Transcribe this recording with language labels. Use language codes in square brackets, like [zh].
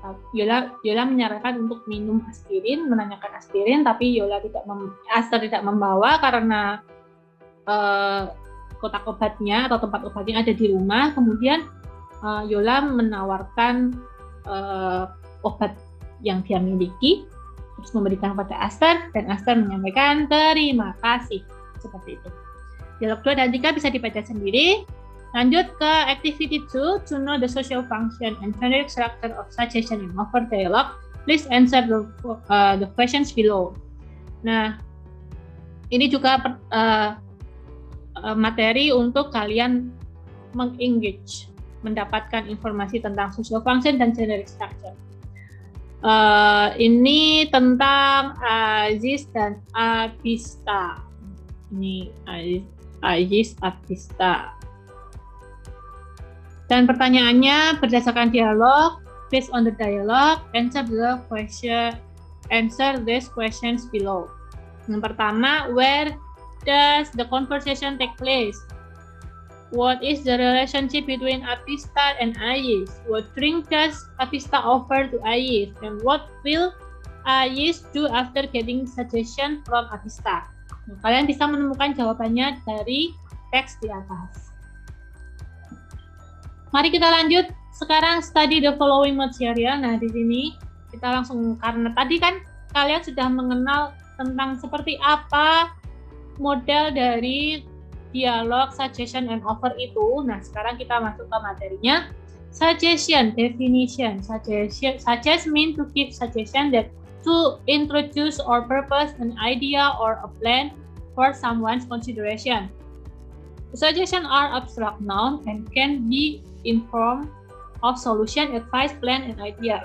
[id] Yola menyarankan untuk minum aspirin, menanyakan aspirin, tapi Aster tidak membawa karena kotak obatnya atau tempat obatnya ada di rumah. Kemudian Yola menawarkan obat yang dia miliki, terus memberikan kepada Aster, dan Aster menyampaikan terima kasih, seperti itu. Dialog 2 dan 3 bisa dibaca sendiri. Lanjut ke [en] activity 2, to know the social function and generic structure of suggestion and offer dialogue, please answer the questions below. [id] Nah, ini juga materi untuk kalian mengengage mendapatkan informasi tentang social function dan generic structure. Ini tentang Aziz dan Abista. Ini Aziz Abista. Dan pertanyaannya berdasarkan dialog, [en] based on the dialogue, answer these questions below. [id] Yang pertama, [en] where does the conversation take place? What is the relationship between Abista and Aziz? What drink does Abista offer to Aziz? And what will Aziz do after getting suggestion from Abista? [id] Nah, kalian bisa menemukan jawabannya dari teks di atas. Mari kita lanjut. Sekarang [en] study the following material. [id] Nah, di sini kita langsung, karena tadi kan kalian sudah mengenal tentang seperti apa model dari dialog, suggestion, and offer itu. Nah, sekarang kita masuk ke materinya. [en] Suggestion, definition. Suggest mean to give suggestion that to introduce or propose an idea or a plan for someone's consideration. Suggestions are abstract noun and can be in form of solution, advice, plan, and idea.